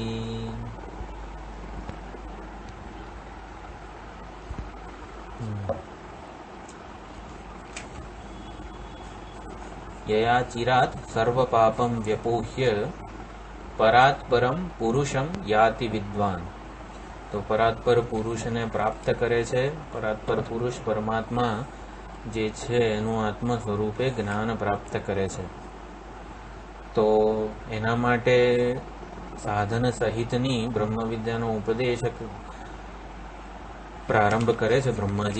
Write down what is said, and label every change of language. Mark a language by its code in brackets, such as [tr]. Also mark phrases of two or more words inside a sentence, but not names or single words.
[sa] यया चिरात् सर्वपापं व्यपोह्य परात् परम पुरुषम याति विद्वान। [gu] तो પરાત્પર પુરુષને પ્રાપ્ત કરે છે। પરાત્પર પુરુષ પરમાત્મા જે છે એનું આત્મ સ્વરૂપે જ્ઞાન પ્રાપ્ત કરે છે। તો એના માટે સાધન સહિતની બ્રહ્મ વિદ્યાનો ઉપદેશ પ્રારંભ કરે છે બ્રહ્માજી।